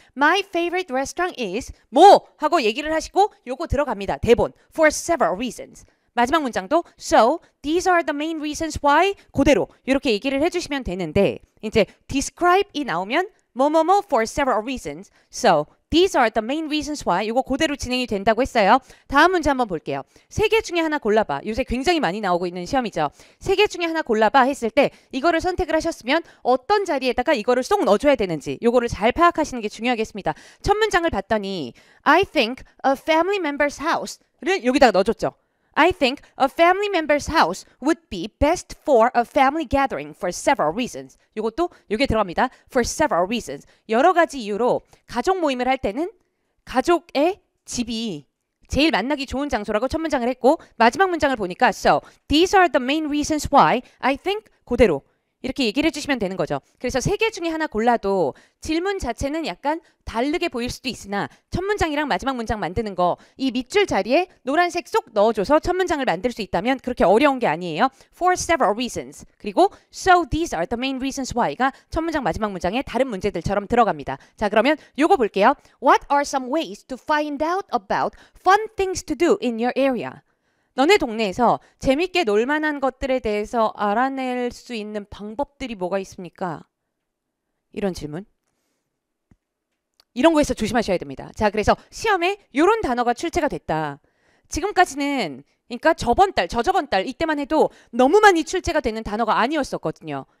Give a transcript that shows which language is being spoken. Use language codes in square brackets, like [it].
[en] My favorite restaurant is [ko] 뭐 하고 얘기를 하시고 요거 들어갑니다. 대본. [en] For several reasons. [ko] 마지막 문장도 [en] So these are the main reasons why [ko] 그대로 이렇게 얘기를 해주시면 되는데, 이제 describe이 나오면 뭐뭐뭐 [en] for several reasons. So these are the main reasons why [ko] 이거 그대로 진행이 된다고 했어요. 다음 문제 한번 볼게요. 3개 중에 하나 골라봐. 요새 굉장히 많이 나오고 있는 시험이죠. 3개 중에 하나 골라봐 했을 때 이거를 선택을 하셨으면 어떤 자리에다가 이거를 쏙 넣어줘야 되는지 요거를 잘 파악하시는 게 중요하겠습니다. 첫 문장을 봤더니 [en] I think a family member's house [ko] 를 여기다가 넣어줬죠. [en] I think a family member's house would be best for a family gathering for several reasons. [ko] 이것도 여기에 들어갑니다. [en] For several reasons. [ko] 여러 가지 이유로 가족 모임을 할 때는 가족의 집이 제일 만나기 좋은 장소라고 첫 문장을 했고 마지막 문장을 보니까 [en] So, these are the main reasons why I think [ko] 그대로 이렇게 얘기를 해주시면 되는 거죠. 그래서 세 개 중에 하나 골라도 질문 자체는 약간 다르게 보일 수도 있으나 첫 문장이랑 마지막 문장 만드는 거 이 밑줄 자리에 노란색 쏙 넣어줘서 첫 문장을 만들 수 있다면 그렇게 어려운 게 아니에요. [en] For several reasons. [ko] 그리고 [en] So these are the main reasons why [ko] 가 첫 문장 마지막 문장에 다른 문제들처럼 들어갑니다. 자, 그러면 요거 볼게요. [en] What are some ways to find out about fun things to do in your area? [ko] 너네 동네에서 재밌게 놀 만한 것들에 대해서 알아낼 수 있는 방법들이 뭐가 있습니까? 이런 질문. 이런 거에서 조심하셔야 됩니다. 자, 그래서 시험에 이런 단어가 출제가 됐다. 지금까지는 그러니까 저번 달, 저저번 달 이때만 해도 너무 많이 출제가 되는 단어가 아니었었거든요.